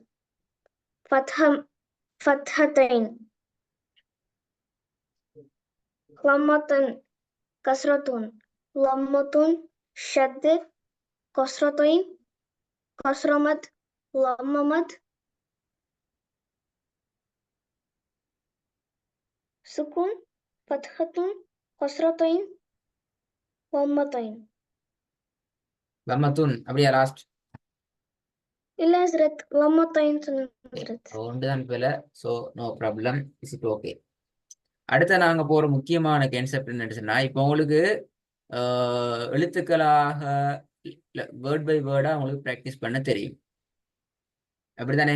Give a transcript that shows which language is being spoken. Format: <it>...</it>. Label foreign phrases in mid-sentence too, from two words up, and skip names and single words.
<ar>فتحتين ضمة كسرة ضمة شد كسرتين كسر مد ضم مد سكون فتحة كسرتين ضمتين.</ar> <ta>லம்மத்துன் அப்படியா லாஸ்ட்? இல்ல ஹஸ்ரத், ضمتين ஹஸ்ரத். ஒன்றுதான் போல.</ta> <en>so no problem, is it okay.</en> <ta>அடுத்த நாங்க போற முக்கியமான கான்செப்ட் என்னன்னு சொன்னா, இப்போ உங்களுக்கு எழுத்துக்களாக</ta> <en>word by word</en> <ta>உங்களுக்கு ப்ராக்டிஸ் பண்ண தெரியும் அப்படித்தானே?</ta>